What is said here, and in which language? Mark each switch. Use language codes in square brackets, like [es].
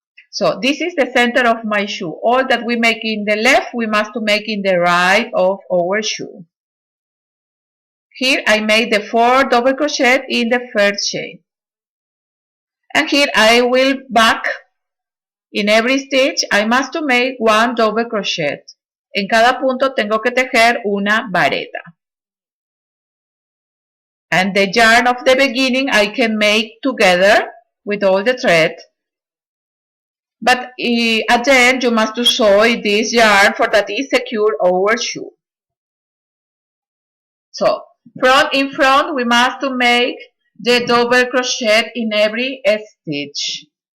[en] So this is the center of my shoe. All that we make in the left, we must make in the right of our shoe. Here I made the 4 double crochet in the first chain. And here I will back. In every stitch I must make one double crochet. [es] En cada punto tengo que tejer una vareta. [en] And the yarn of the beginning I can make together with all the thread. But at the end you must sew this yarn for that is secure our shoe. So in front we must make the double crochet in every stitch.